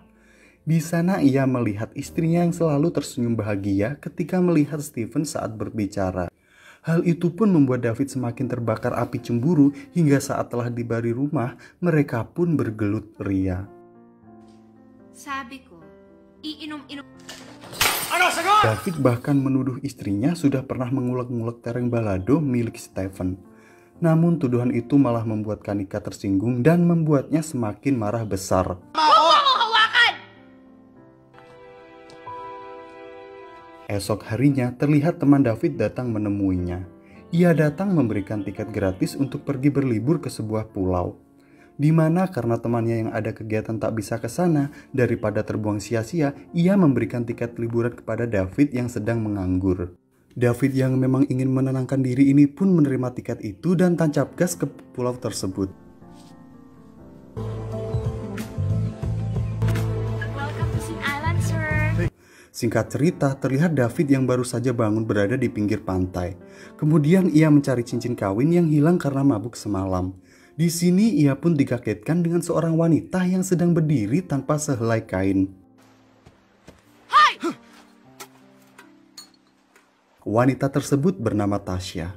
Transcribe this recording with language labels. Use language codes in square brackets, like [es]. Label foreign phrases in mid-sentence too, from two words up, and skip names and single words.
[id] Di sana ia melihat istrinya yang selalu tersenyum bahagia ketika melihat Steven saat berbicara. Hal itu pun membuat David semakin terbakar api cemburu hingga saat telah tiba di rumah, mereka pun bergelut ria. [tl] Sabi ko, iinom-inom. [id] David bahkan menuduh istrinya sudah pernah mengulek-ngulek tereng balado milik Stephen. Namun tuduhan itu malah membuat Kanika tersinggung dan membuatnya semakin marah besar. Esok harinya terlihat teman David datang menemuinya. Ia datang memberikan tiket gratis untuk pergi berlibur ke sebuah pulau. Di mana karena temannya yang ada kegiatan tak bisa ke sana, daripada terbuang sia-sia, ia memberikan tiket liburan kepada David yang sedang menganggur. David yang memang ingin menenangkan diri ini pun menerima tiket itu dan tancap gas ke pulau tersebut. [en] Welcome to Sin Island, sir. [id] Singkat cerita, terlihat David yang baru saja bangun berada di pinggir pantai. Kemudian ia mencari cincin kawin yang hilang karena mabuk semalam. Di sini ia pun dikagetkan dengan seorang wanita yang sedang berdiri tanpa sehelai kain. Wanita tersebut bernama Tasya.